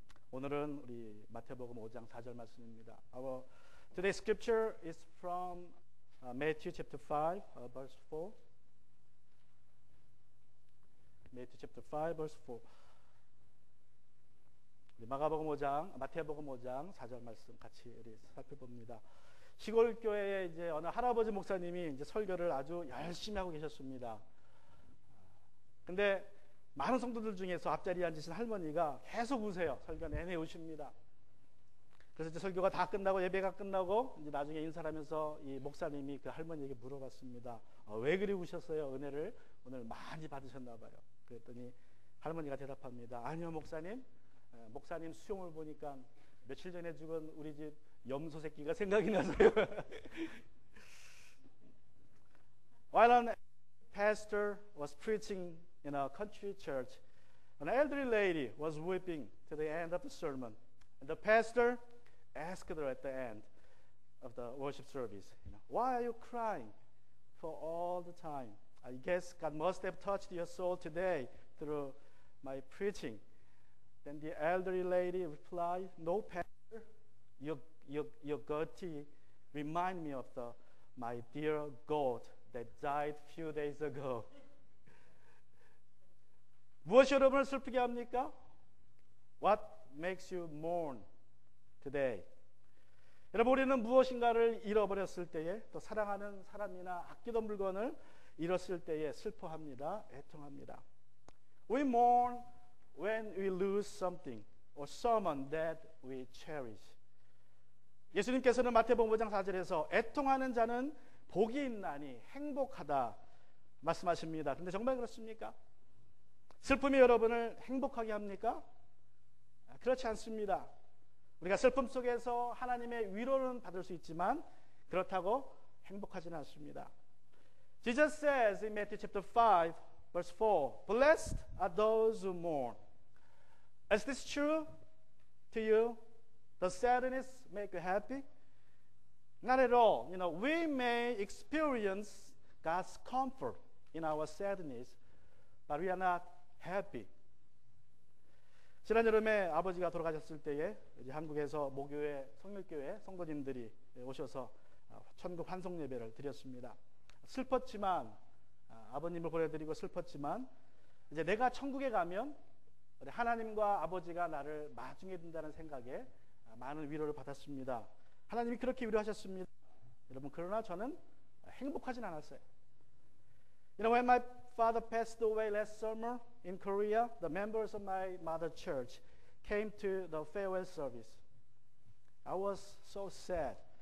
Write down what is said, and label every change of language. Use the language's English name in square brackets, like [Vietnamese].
[Korean] 오늘은 우리 마태복음 5장 4절 말씀입니다. [English] Our today's scripture is from Matthew chapter 5, verse 4. Matthew chapter 5, verse 4. [Korean] 마태복음 5장 4절 말씀 같이 우리 살펴봅니다. 시골 교회에 이제 어느 할아버지 목사님이 이제 설교를 아주 열심히 하고 계셨습니다. 근데 많은 성도들 중에서 앞자리에 앉으신 할머니가 계속 우세요. 설교 내내 우십니다. 그래서 이제 설교가 다 끝나고 예배가 끝나고 이제 나중에 인사를 하면서 이 목사님이 그 할머니에게 물어봤습니다. 왜 그리 우셨어요? 은혜를 오늘 많이 받으셨나 봐요. 그랬더니 할머니가 대답합니다. 아니요 목사님, 목사님 수용을 보니까 며칠 전에 죽은 우리 집 염소 새끼가 생각이 나서요. [English] While an pastor was preaching in a country church, an elderly lady was weeping to the end of the sermon. And the pastor asked her at the end of the worship service, why are you crying for all the time? I guess God must have touched your soul today through my preaching. Then the elderly lady replied, no, pastor, your goatee remind me of my dear goat that died few days ago. [Korean] 무엇이 여러분을 슬프게 합니까? [English] What makes you mourn today? [Korean] 여러분, 우리는 무엇인가를 잃어버렸을 때에, 또 사랑하는 사람이나 아끼던 물건을 잃었을 때에 슬퍼합니다. 애통합니다. [English] We mourn when we lose something or someone that we cherish. [Korean] 예수님께서는 마태복음 5장 4절에서 애통하는 자는 복이 있나니 행복하다 말씀하십니다. 그런데 정말 그렇습니까? 슬픔이 여러분을 행복하게 합니까? 그렇지 않습니다. 우리가 슬픔 속에서 하나님의 위로는 받을 수 있지만 그렇다고 행복하지는 않습니다. [English] Jesus says in Matthew chapter 5, verse 4, Blessed are those who mourn. Is this true to you? Does sadness make you happy? Not at all. We may experience God's comfort in our sadness, but we are not happy. [Korean] 지난 여름에 아버지가 돌아가셨을 때에 이제 한국에서 모교회 성일교회 성도님들이 오셔서 천국 환송 예배를 드렸습니다. 슬펐지만 아버님을 보내드리고 슬펐지만 이제 내가 천국에 가면 하나님과 아버지가 나를 마중에 둔다는 생각에 많은 위로를 받았습니다. 하나님이 그렇게 위로하셨습니다. 여러분, 그러나 저는 행복하진 않았어요. [English] When my father passed away last summer in Korea, the members of my mother church came to the farewell service. I was so sad.